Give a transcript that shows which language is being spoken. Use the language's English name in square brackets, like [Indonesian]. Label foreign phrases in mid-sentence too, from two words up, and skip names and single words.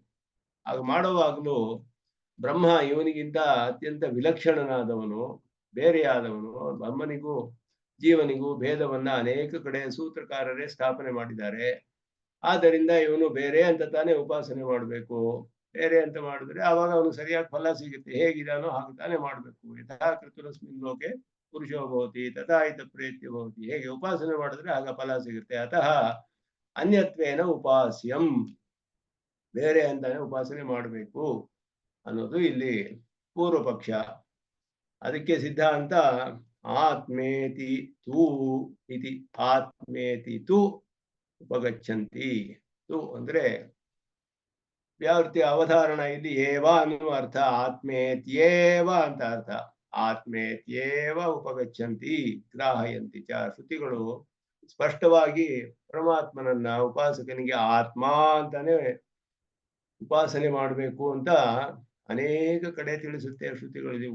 [Kannada] ಹಾಗೆ ಮಾಡುವಾಗಲೂ ಬ್ರಹ್ಮ ಇವನಿಗಿಂತ ಅತ್ಯಂತ ವಿಲಕ್ಷಣನಾದವನು, ಬೇರೆಯಾದವನು. ಬ್ರಹ್ಮನಿಗೂ ಜೀವನಿಗೂ ಭೇದವನ್ನ ಅನೇಕ ಕಡೆ ಸೂತ್ರಕಾರರೇ ಸ್ಥಾಪನೆ ಮಾಡಿದ್ದಾರೆ. ಆದ್ದರಿಂದ ಇವನು ಬೇರೆ ಅಂತ ತಾನೇ ಉಪಾಸನೆ ಮಾಡಬೇಕು. ಬೇರೆ ಅಂತ ಮಾಡಿದ್ರೆ ಆವಾಗ ಅವನು ಸರಿಯಾಗಿ ಫಲ ಸಿಗುತ್ತೆ. ಹೇಗಿದಾನೋ ಹಾಗೆ ತಾನೇ ಮಾಡ್ಬೇಕು. [Sanskrit] ಯಥಾ ಕೃತುರಸ್ಮಿನ್ ಲೋಕೆ ಪುರುಷೋ ಭವತಿ ತಥಾ ಇತ ಪ್ರೇತ್ಯ ಭವತಿ. [Kannada] ಹೇಗೆ ಉಪಾಸನೆ ಮಾಡಿದ್ರೆ ಆಗ ಫಲ ಸಿಗುತ್ತೆ. [Sanskrit] ಅತಃ ಅನ್ಯತ್ವೇನ ಉಪಾಸ್ಯಂ, [Kannada] ಬೇರೆ ಅಂತಾನೆ ಉಪಾಸನೆ ಮಾಡಬೇಕು ಅನ್ನೋದು ಇಲ್ಲಿ ಪೂರ್ವ ಪಕ್ಷ. ಅದಕ್ಕೆ ಸಿದ್ಧಾಂತ [Sanskrit] ಆತ್ಮೇತಿ ತೂ ಇತಿ. ಆತ್ಮೇತಿ ತು ಉಪಗಚ್ಚಂತಿ. [Kannada] ತು ಅಂದ್ರೆ ವ್ಯಾವೃತ್ತಿ ಅವಧಾರಣ. ಇಲ್ಲಿ ಏವ ಅನ್ನುವ ಅರ್ಥ, ಆತ್ಮೇತ್ಯೇವ ಅಂತ ಅರ್ಥ. [Sanskrit] ಆತ್ಮೇತ್ಯೇವ ಉಪಗಚ್ಚಂತಿ ಗ್ರಾಹಯಂತಿ ಚ. [Kannada] ಶ್ರುತಿಗಳು ಸ್ಪಷ್ಟವಾಗಿ ಪರಮಾತ್ಮನನ್ನ ಉಪಾಸಕನಿಗೆ ಆತ್ಮ ಅಂತಾನೆ ಉಪಾಸನೆ ಮಾಡಬೇಕು ಅಂತ ಅನೇಕ ಕಡೆ ತಿಳಿಸುತ್ತೆ ಶ್ರುತಿಗಳಲ್ಲಿ.